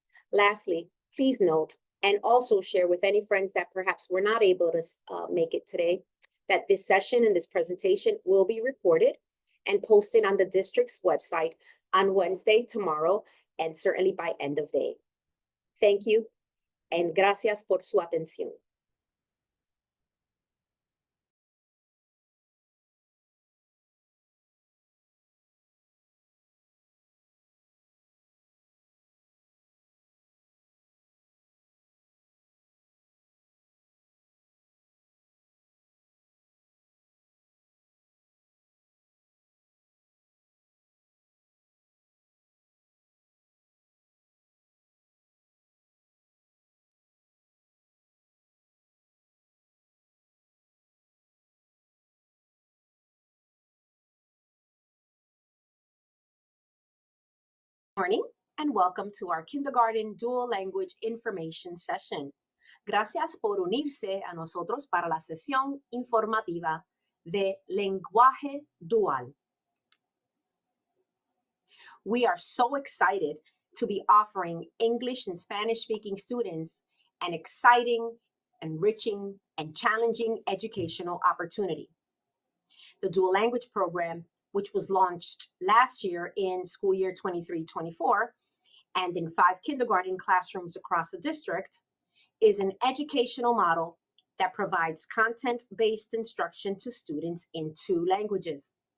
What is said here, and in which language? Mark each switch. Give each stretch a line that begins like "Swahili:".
English: Lastly, please note and also share with any friends that perhaps were not able to make it today that this session and this presentation will be recorded and posted on the district's website on Wednesday, tomorrow, and certainly by end of day. Thank you, and
Spanish: gracias por su atención.
English: Morning, and welcome to our kindergarten dual language information session.
Spanish: Gracias por unirse a nosotros para la sesión informativa de lenguaje dual.
English: We are so excited to be offering English and Spanish-speaking students an exciting, enriching, and challenging educational opportunity. The dual language program, which was launched last year in school year 23-24, and in 5 kindergarten classrooms across the district, is an educational model that provides content-based instruction to students in 2 languages.